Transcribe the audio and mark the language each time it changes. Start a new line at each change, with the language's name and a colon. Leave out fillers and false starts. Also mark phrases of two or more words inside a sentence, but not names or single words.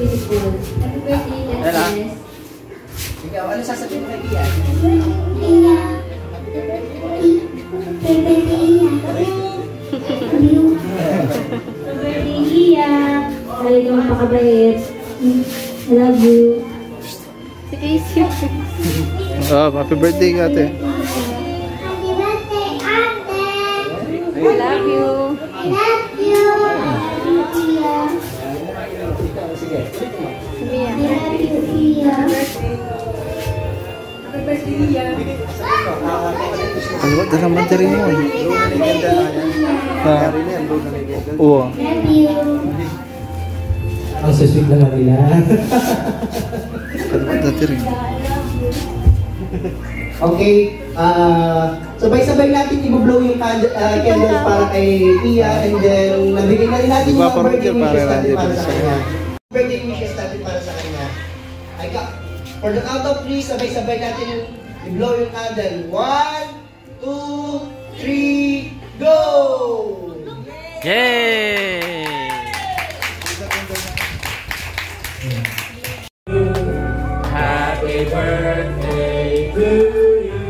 English: food. Happy birthday, Jess.
Filipino: Ikaw, ano sasabihin mo kay Iya?
English: Iya. Happy birthday, Iya. Happy birthday, Iya.
Filipino: Lagi ka mapakabait.
English: I love you.
Filipino: Si Casey.
English: Oh, happy birthday, ate. Happy birthday, ate. I love you. I love you. Iya.
Filipino: Sige. Iya.
English: I love you, Iya. Happy birthday, Iya.
Filipino: Ano ba? Dalang battery mo eh. Oo.
English: Love you.
Filipino: Ang sweet na nila. Ano ba battery? Okay, sabay-sabay natin i-blow yung candles para kay Iya,
English: and then
Filipino: nabigyan na rin natin yung mga
English: birthday wishes
Filipino: natin para sa kanya.
English: Birthday wishes
Filipino: natin para sa kanya.
English: For the count of 3,
Filipino: sabay-sabay natin i-blow yung candle.
English: 1, 2, 3, go! Yay! Happy birthday to you.